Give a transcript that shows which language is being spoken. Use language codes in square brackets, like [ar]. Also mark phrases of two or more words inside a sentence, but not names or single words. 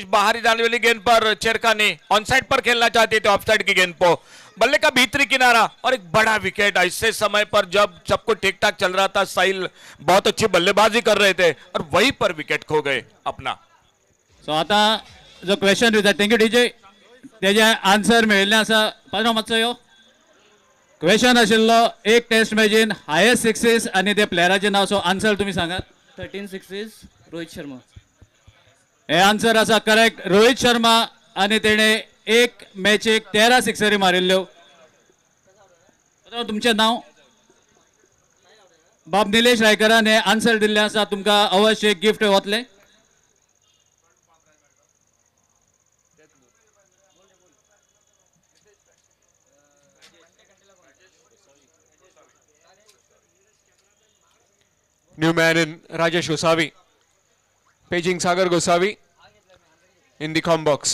[hi] बाहरी जाने वाली गेंद पर चेरकानी [en] on side [hi] पर खेलना चाहते थे. [en] off side [hi] की गेंद को बल्ले का भीतरी किनारा और एक बड़ा विकेट. ऐसे समय पर जब सब कुछ ठीक ठाक चल रहा था साहिल बहुत अच्छी बल्लेबाजी कर रहे थे और वहीं पर विकेट खो गए अपना. [kok] सो आता जो क्वेश्चन विचार थँक्यू डीजे तेजे आन्सर मेळिल्लें आसा. पात्रांव मातसो यो. क्वेश्चन आशिल्लो एक टेस्ट मॅचीन [en] highest sixes [kok] आनी त्या प्लेयराचें नांव. सो आन्सर तुमी सांगात. 13 सिक्सीस रोहित शर्मा. हे आन्सर आसा करेक्ट. रोहित शर्मा आनी तेणे एक मॅचीक 13 सिक्सरी मारिल्ल्यो. तुमचें नांव. बाब निलेश रायकरान हे आन्सर दिल्लें आसा. तुमकां अवश्य गिफ्ट वतलें. [en] New man in Rajesh Gosavi. Paging Sagar Gosavi in the com box.